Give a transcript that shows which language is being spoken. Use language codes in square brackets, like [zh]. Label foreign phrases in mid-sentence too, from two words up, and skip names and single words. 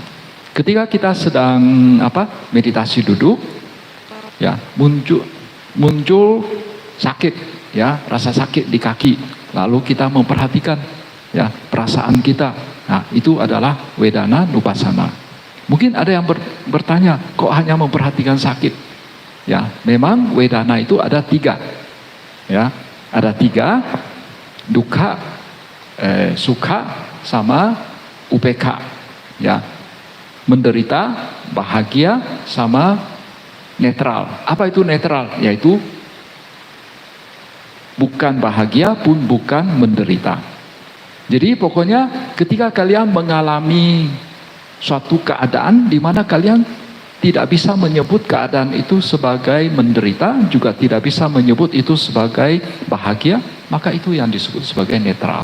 [id] Ketika kita sedang meditasi duduk, ya muncul sakit, ya rasa sakit di kaki, lalu kita memperhatikan, ya perasaan kita. Nah, itu adalah [pi] Wedana Nupassana. [id] Mungkin ada yang bertanya, kok hanya memperhatikan sakit? Ya, memang Wedana itu ada 3, ya ada 3, [pi] dukkha, sukha, sama upekha, [id] ya. Menderita, bahagia, sama netral. Apa itu netral? Yaitu bukan bahagia pun bukan menderita. Jadi pokoknya ketika kalian mengalami suatu keadaan di mana kalian tidak bisa menyebut keadaan itu sebagai menderita, juga tidak bisa menyebut itu sebagai bahagia, maka itu yang disebut sebagai netral.